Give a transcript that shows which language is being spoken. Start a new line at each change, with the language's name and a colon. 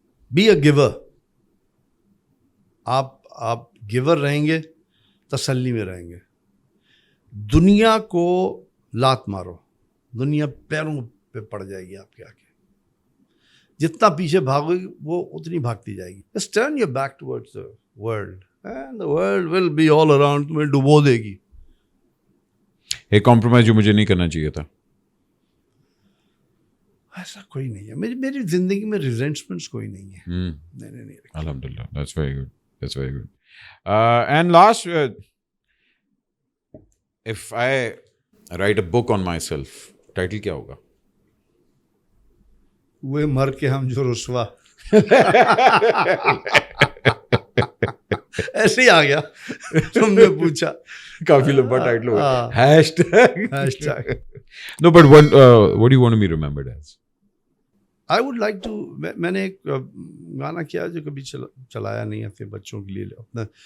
English: Be a giver.
Urdu: آپ giver رہیں گے, تسلی میں رہیں گے. دنیا کو لات مارو, دنیا پیروں پہ پڑ جائے گی آپ کے آگے. جتنا پیچھے بھاگو گی وہ اتنی بھاگتی جائے گی.
English: Just turn your back towards the world and the world will be all around.
Urdu: تمہیں ڈبو دے گی. ایک کمپرومائز جو مجھے نہیں کرنا چاہیے تھا. ایسا کوئی نہیں ہے میری زندگی میں, ریزنٹمنٹس کوئی نہیں ہے. نہیں.
English: الحمدللہ, that's very good, that's very good. And last, if I write a book on myself, title
Urdu: کیا ہوگا؟ وہ مر کے ہم جو رسوا. ایسے ہی آ گیا, تم نے پوچھا. کافی لمبا ٹائٹل ہوگا.
English: hashtag. No, but what do you want to be remembered as? I would like to,
Urdu: میں نے ایک گانا کیا جو کبھی چلایا نہیں ہے اپنے بچوں کے لیے اپنا.